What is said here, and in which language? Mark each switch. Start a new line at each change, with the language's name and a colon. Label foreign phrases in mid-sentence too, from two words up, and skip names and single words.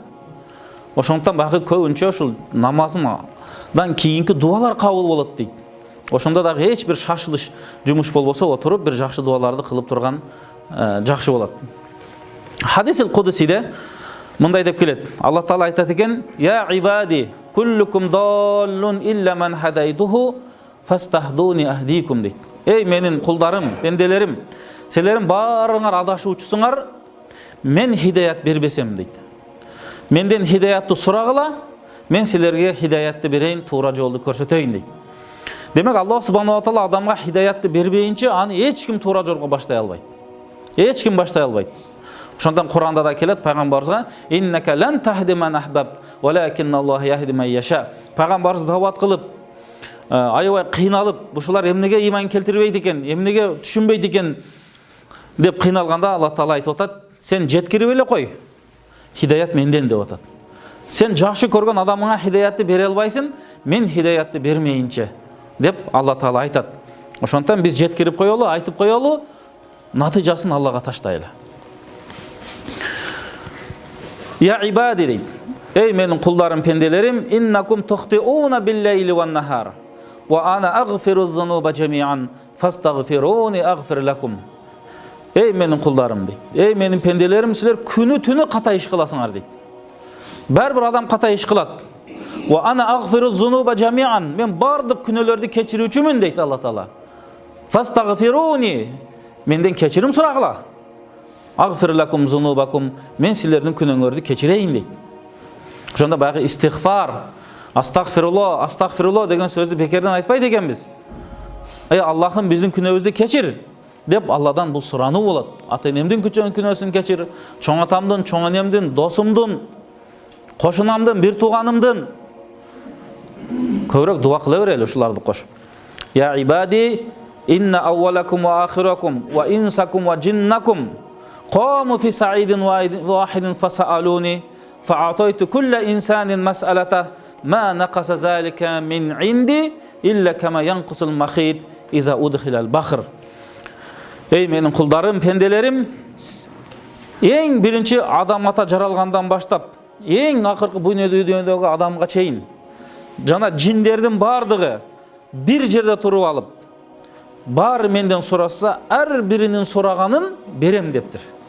Kyrgyz: Ошондуктан багы көбүнчө ушул намаздан кийинки дуалар кабыл болот дейт. Ошондо дагы эч бир шашылыш жумуш болбосо, отуруп бир жакшы дуаларды кылып турган жакшы болот. Хадисил Кудусиде мындай деп келет. Алла Таала айтат экен:
Arabic: "يا عبادي كلكم ضال إلا من هديته فاستهدوني أهدكم" дейт.
Kyrgyz: Эй менин кулдарым, пенделерим, силерим баарыңар адашуучусуңар, мен хидаят бербесем дейт. Менден хидаятты сурагыла, мен силерге хидаятты берейин, туура жолду көрсөтөйүн дейт. Демек Аллах
Arabic: سبحانه وتعالى
Kyrgyz: адамга хидаятты бербейинче аны эч ким туура жолго баштай албайт. Эч ким баштай албайт. Ошондон Куранда да келет пайгамбарыбызга:
Arabic: "إنك لن تهدي من أحببت ولكن الله يهدي من يشاء."
Kyrgyz: Пайгамбарыбыз дават кылып, аябай кыйналып, ушулар эмнеге иман келтирбейт экен, эмнеге түшүнбейт экен деп кыйналганда Алла Таала айтып атат: "Сен жеткирип эле кой. Хидаят менден" деп атат. "Сен жакшы көргөн адамыңа хидаятты бере албайсың, мен хидаятты бермейинче" деп Алла Таала айтат. Ошондон биз жеткирип коелу, айтып коелу, натыйжасын Аллага таштайлы. Я ибади дейт. Эй менин кулдарым, пенделерим,
Arabic: إنكم تخطئون بالليل والنهار وأنا أغفر الذنوب جميعا فاستغفروني أغفر لكم.
Kyrgyz: Эй менин кулдарым дейт. Эй менин пенделерим, силер күнү түнү ката иш кыласыңар дейт. Бер бир адам ката иш кылат.
Arabic: وأنا أغفر الذنوب جميعا,
Kyrgyz: мен бардык күнөөлөрдү кечирүүчүмүн дейт Алла Таала. Фастагфируни, менден кечирим сурагыла.
Arabic: أغفر لكم ذنوبكم,
Kyrgyz: мен силердин күнөөңөрдү кечирейин дейт. Ошондо баягы истигфар, астагфирулло деген сөздү бекерден айтпайт экенбиз. Эй Аллахым, биздин күнөөбүздү кечир деп Алладан бул сурануу болот. Ата энемдин күнөөсүн кечир, чоң атамдын, чоң энемдин, досумдун, кошунамдын, бир тууганымдын. Көбүрөөк дуа кыла берели ушуларды кошуп.
Arabic: يا عبادي إن أولكم وآخركم وإنسكم وجنكم قاموا في صعيد واحد فسألوني فأعطيت كل إنسان مسألته ما نقص ذلك من عندي إلا كما ينقص المخيط إذا أدخل البحر.
Kyrgyz: Ey менин кулдарым, пенделерим, эң биринчи адам ата жаралгандан баштап, эң акыркы бу дүйнөдөгү адамга чейин жана жиндердин бардыгы бир жерде туруп алып, баары менден сураса, ар биринин сураганын берем дептир.